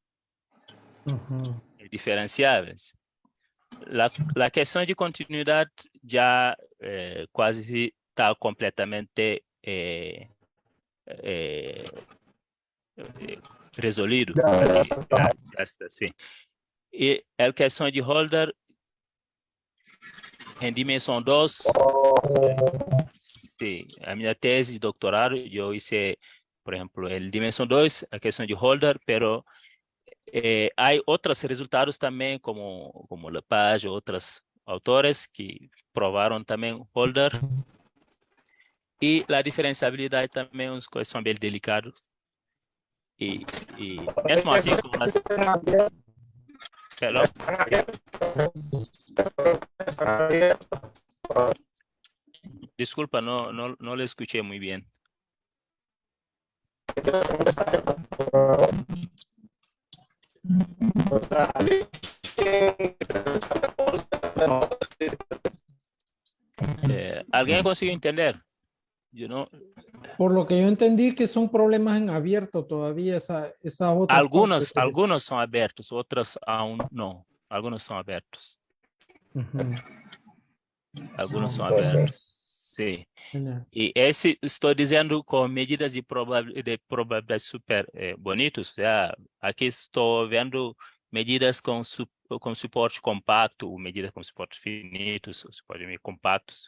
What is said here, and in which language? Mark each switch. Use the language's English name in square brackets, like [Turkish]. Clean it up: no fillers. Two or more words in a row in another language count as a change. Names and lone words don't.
[Spanish] Diferenciables. La cuestión de continuidad ya casi está completamente resolvido. Ya, Ya está, sí. [Portuguese] E a questão de holder em dimensão 2, sim, a minha tese de doutorado, eu hice, por exemplo, em dimensão 2, a questão de holder, pero há outros resultados também, como Lepage, outros autores que provaram também holder. E a diferenciabilidade também é uma questão bem delicada. E mesmo assim, como nós... Hello? Desculpa, não [Spanish] le escuché muy bien. ¿Alguien consiguió entender? [English] You know, [Spanish] Por lo que yo entendí que son problemas en abierto todavía esa otra algunos parte. [Portuguese] são abertos, outros aún não. Algunos são abertos. Ujú. Algunos são [English] Ok. [Portuguese] abertos. Sim. Genial. E esse estou dizendo com medidas de probabilidade super bonitos. Aqui estou vendo medidas com suporte compacto, medidas com suporte finitos, suporte meio compactos.